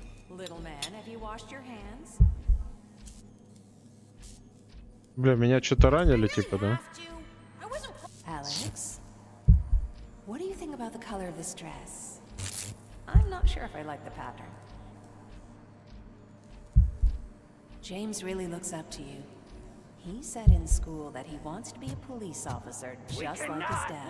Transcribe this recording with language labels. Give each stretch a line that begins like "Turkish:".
English: Little man, have you washed your hands?
Russian: Бля, меня что-то ранили, типа, да?
English: Alex, what do you think about the color of this dress? I'm not sure if I like the pattern. James really looks up to you. He said in school that he wants to be a police officer, just like his dad.